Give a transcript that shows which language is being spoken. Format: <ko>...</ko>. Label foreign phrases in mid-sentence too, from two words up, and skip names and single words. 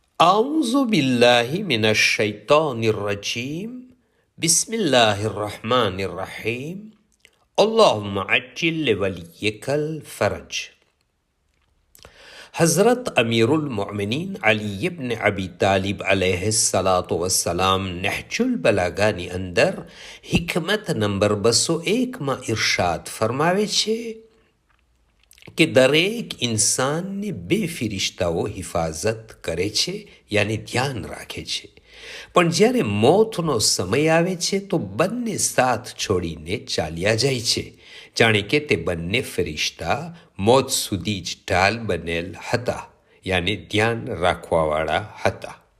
<ar>أعوذ بالله من الشيطان الرجيم بسم الله الرحمن الرحيم اللهم عجل لوليك الفرج.</ar> <gu>હઝરત અમીરુલ મોમિનીન અલી ઇબ્ન અબી તાલિબ</gu> <ar>عليه الصلاة والسلام</ar> <gu>નહજુલ બલાગાની અંદર હિકમત નંબર 201માં ઇરશાદ ફરમાવે છે કે દરેક ઇન્સાનને બે ફિરિશ્તાઓ હિફાજત કરે છે યાની ધ્યાન રાખે છે, પણ જ્યારે મોતનો સમય આવે છે તો બંને સાથ છોડીને ચાલ્યા જાય છે, જાણે કે તે બંને ફિરિશ્તા મોત સુધી જ ઢાલ બનેલ હતા, યાની ધ્યાન રાખવાવાળા હતા.</gu>